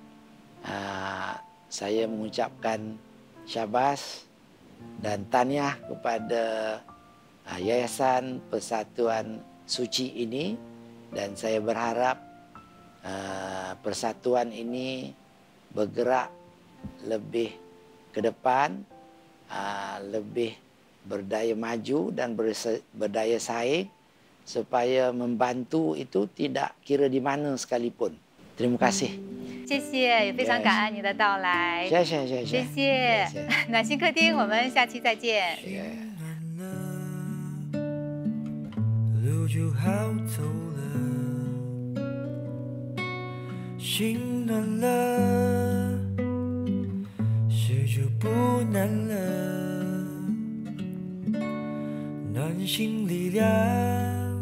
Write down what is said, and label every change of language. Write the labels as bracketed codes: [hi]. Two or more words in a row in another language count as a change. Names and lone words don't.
[ms] Saya mengucapkan syabas dan tahniah kepada Yayasan Persatuan Suci ini, dan saya berharap persatuan ini bergerak lebih ke depan, lebih berdaya maju dan berdaya saing supaya membantu itu tidak kira di mana sekalipun. Terima kasih. [zh] 谢谢，也非常感恩你的到来。谢谢，谢谢，谢谢。暖心客厅，我们下期再见。路就好走了，心暖了，事就不难了，暖心力量。